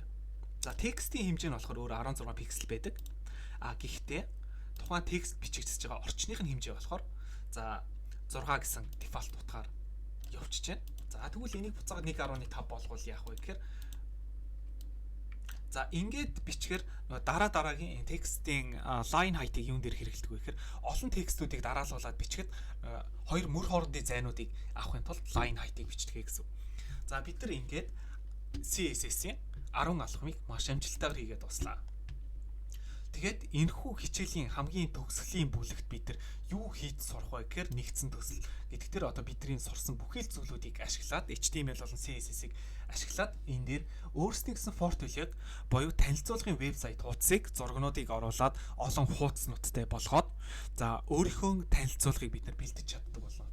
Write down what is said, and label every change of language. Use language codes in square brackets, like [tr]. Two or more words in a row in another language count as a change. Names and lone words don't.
[mn] За текстийн хэмжээ нь болохоор өөр 16 пиксел байдаг. Гэхдээ тухайн текст бичигдэж байгаа орчных нь хэмжээ болохоор за 6 гэсэн дефолт утгаар явчихж байна. За тэгвэл энийг буцаагаад 1.5 болгоул яах вэ гэхээр за ингээд бичгээр дараагийн текстийн [en] line height- [mn] ийг юун дээр хэрэглэдэг вэ гэхээр олон текстүүдийг дараалуулад бичгэд хоёр мөр хоорондын зайнуудыг авахын тулд [en] line height- [mn] ийг бичдэг гэсэн. За бид нар ингээд CSS-ийн 10 алхмыг маш амжилттайгаар хийгээд дуслаа. Тэгээд энэхүү хичээлийн хамгийн төгсгөлийн бүлэгт бид нар юу хийж сурах вэ гэхээр нэгдсэн төсөл. Гэдэгтэр одоо бидний сурсан бүхий л зүйлүүдийг ашиглаад HTML болон CSS-ийг ашиглаад энэ дээр өөрсдийн гэсэн портфолиог буюу танилцуулгын вебсайт хуудсыг зургнуудыг оруулаад олон хуудснуудтай болгоод за өөрийнхөө танилцуулгыг бид нар бэлдэж чаддаг боллоо.